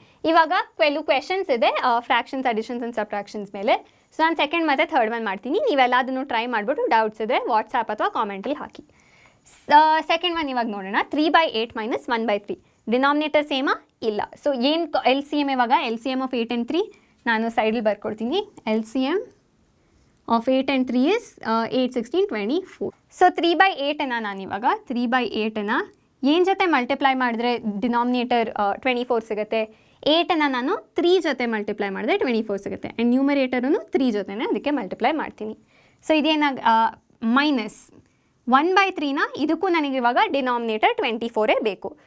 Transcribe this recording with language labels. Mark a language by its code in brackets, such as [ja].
[kn] ಇವಾಗ ಕೆಲವು ಕ್ವೆಶನ್ಸ್ ಇದೆ ಫ್ರ್ಯಾಕ್ಷನ್ಸ್, ಅಡಿಷನ್ಸ್ ಆ್ಯಂಡ್ ಸಬ್ಟ್ರಾಕ್ಷನ್ಸ್ ಮೇಲೆ. ಸೊ ನಾನು ಸೆಕೆಂಡ್ ಮತ್ತು ಥರ್ಡ್ ಒನ್ ಮಾಡ್ತೀನಿ. ನೀವೆಲ್ಲದನ್ನು ಟ್ರೈ ಮಾಡಿಬಿಟ್ಟು ಡೌಟ್ಸ್ ಇದ್ದರೆ ವಾಟ್ಸಾಪ್ ಅಥವಾ ಕಾಮೆಂಟಲ್ಲಿ ಹಾಕಿ. ಸೆಕೆಂಡ್ ಒನ್ ಇವಾಗ ನೋಡೋಣ. 3/8 - 1/3 ಡಿನಾಮಿನೇಟರ್ ಸೇಮಾ? ಇಲ್ಲ. ಸೊ ಏನು LCM ಇವಾಗ? LCM ಆಫ್ 8 and 3 ನಾನು ಸೈಡಲ್ಲಿ ಬರ್ಕೊಡ್ತೀನಿ. [en] LCM of 8 and 3 is 8 16 24. [kn] So 3/8ನ ನಾನಿವಾಗ 3/8ನ ಏನು ಜೊತೆ ಮಲ್ಟಿಪ್ಲೈ ಮಾಡಿದ್ರೆ ಡಿನಾಮಿನೇಟರ್ 24 ಸಿಗುತ್ತೆ? 8ನ ನಾನು 3 ಜೊತೆ ಮಲ್ಟಿಪ್ಲೈ ಮಾಡಿದ್ರೆ 24 ಸಿಗುತ್ತೆ. ಆ್ಯಂಡ್ ನ್ಯೂಮರೇಟರೂ 3 ಜೊತೆನೇ ಅದಕ್ಕೆ ಮಲ್ಟಿಪ್ಲೈ ಮಾಡ್ತೀನಿ. ಸೊ ಇದೇನಾಗ ಮೈನಸ್ 1/3ನ ಇದಕ್ಕೂ ನನಗೆ ಇವಾಗ ಡಿನಾಮಿನೇಟರ್ 24 ಬೇಕು.